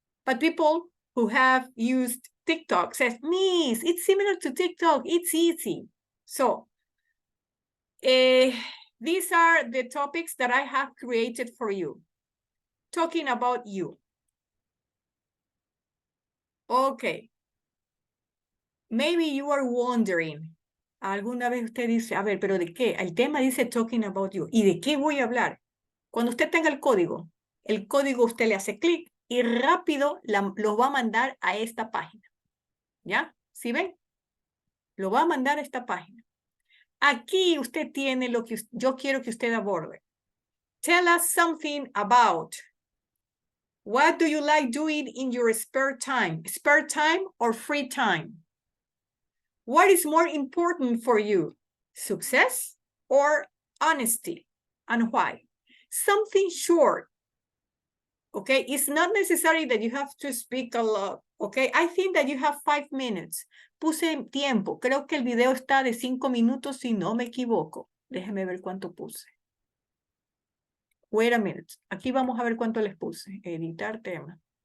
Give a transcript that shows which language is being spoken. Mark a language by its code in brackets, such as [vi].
[en] But people who have used TikTok says, Miss, it's similar to TikTok. It's easy. So these are the topics that I have created for you. Talking about you. Okay. Maybe you are wondering. [es] Alguna vez usted dice, a ver, ¿pero de qué? El tema dice [en] talking about you. [es] ¿Y de qué voy a hablar? Cuando usted tenga el código usted le hace clic y rápido los va a mandar a esta página. ¿Ya? ¿Sí ven? Lo va a mandar a esta página. Aquí usted tiene lo que yo quiero que usted aborde. [en] Tell us something about what do you like doing in your spare time? Spare time or free time? What is more important for you? Success or honesty? And why? Something short. Okay, it's not necessary that you have to speak a lot. Okay, I think that you have 5 minutes. [es] Puse tiempo. Creo que el video está de 5 minutos si no me equivoco. Déjeme ver cuánto puse. [en] Wait a minute. [es] Aquí vamos a ver cuánto les puse. Editar tema.